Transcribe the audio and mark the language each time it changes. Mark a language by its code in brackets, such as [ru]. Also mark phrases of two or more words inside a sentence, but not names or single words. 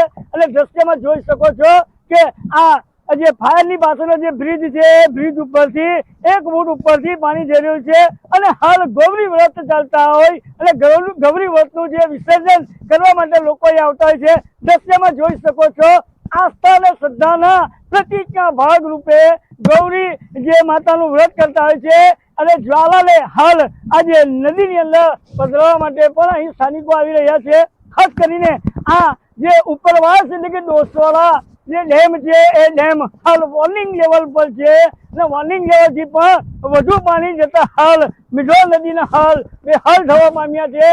[gu] અને દૃશ્યમાં જોઈ શકો છો કે આ જે ફાયરની પાછળનો જે બ્રિજ છે બ્રિજ ઉપરથી 1 ફૂટ ઉપરથી પાણી જઈ રહ્યું છે અને હાલ ગૌરી વ્રત ચાલતા હોય અને ગૌરી વ્રતનું જે વિસર્જન કરવા માટે લોકો આવતા હોય છે। દૃશ્યમાં જોઈ શકો છો આસ્થા ને શ્રદ્ધાના પ્રતીકના ભાગ રૂપે ગૌરી જે માતાનું વ્રત કરતા હોય છે અને જ્વાલાને હાલ આજ નદીની અંદર પધરાવા માટે પણ અહીં સ્થાનિકો આવી રહ્યા છે। ખાસ કરીને આ જે ઉપરવાસ એટલે કે ડોસવાળા જે ડેમ છે એ ડેમ હાલ [en] warning level [gu] પર છે અને વોર્નિંગ લેવલથી પણ વધુ પાણી જતા હાલ મીંઢોળા નદીના હાલ બેહાલ થવા પામ્યા છે।